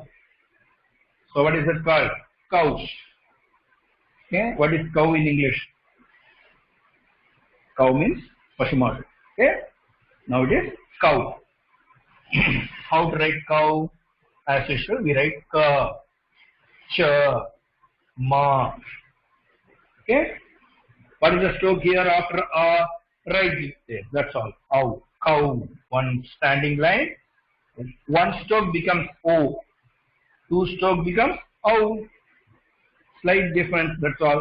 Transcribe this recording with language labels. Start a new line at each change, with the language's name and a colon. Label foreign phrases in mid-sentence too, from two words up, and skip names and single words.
English: So what is it called? Cows. Okay. What is cow in English? Cow means Pashumadu. Okay. Now it is cow. How to write cow? As usual, we write ka, cha, ma. Okay. What is the stroke here after a? Right there. That's all. Ow. Cow. One standing line. One stroke becomes O. Two stroke becomes O. Slight difference. That's all.